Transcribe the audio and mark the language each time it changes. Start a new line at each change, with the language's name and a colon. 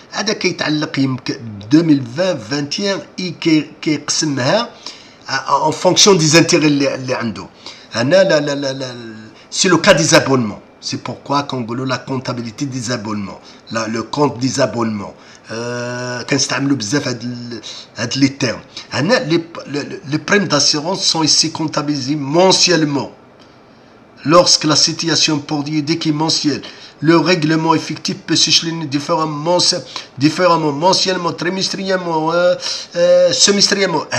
Arabic: هذا كيتعلق يمكن 2020 21 كيقسمها
French: en fonction des intérêts
Arabic: اللي عنده.
French: هنا لا c'est le cas des abonnements. C'est pourquoi كنقولوا la comptabilité des abonnements, le compte des abonnements.
Arabic: كنستعملوا بزاف هاد لي تيرم.
French: هنا les primes d'assurance sont ici comptabilisées mensuellement. Lorsque la situation périodique est mensuelle, le règlement effectif peut s'échelonner différemment, mensuellement, trimestriellement, semestriellement.